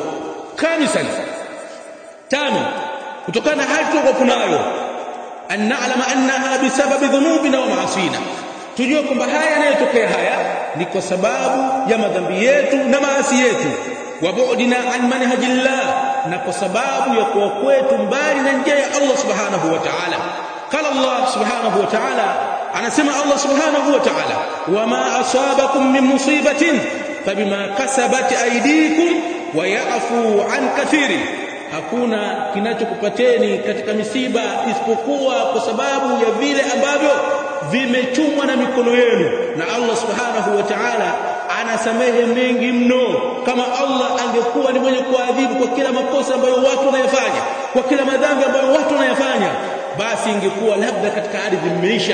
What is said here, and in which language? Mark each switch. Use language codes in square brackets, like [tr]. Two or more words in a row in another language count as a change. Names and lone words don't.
[sw] Khamisan, tano, kutokana na hali tuliyokuwa nayo, [ar] أن نعلم أنها بسبب ذنوبنا ومعاصينا, [sw] tujue kwamba haya yanayotokea haya ni kwa sababu ya madhambi yetu na maasi yetu, [ar] وبعدنا عن منهج الله, [sw] na kwa sababu ya kuwa kwetu mbali na njia ya Allah [ar] سبحانه وتعالى. قال الله سبحانه وتعالى, [sw] anasema [ar] الله سبحانه وتعالى وما أصابكم من مصيبة فبما كسبت أيديكم ويعفو عن كثير, [sw] hakuna kinachokupateni katika misiba isipokuwa kwa sababu ya vile ambavyo vimechumwa na mikono yenu, na Allah [ar] سبحانه وتعالى [sw] anasamehe mengi mno. Kama Allah angekuwa ni mwenye kuadhibu kwa kila makosa ambayo watu wanayafanya, kwa kila madhambi ambayo watu wanayafanya, basi ingekuwa labda katika ardhi mmeisha.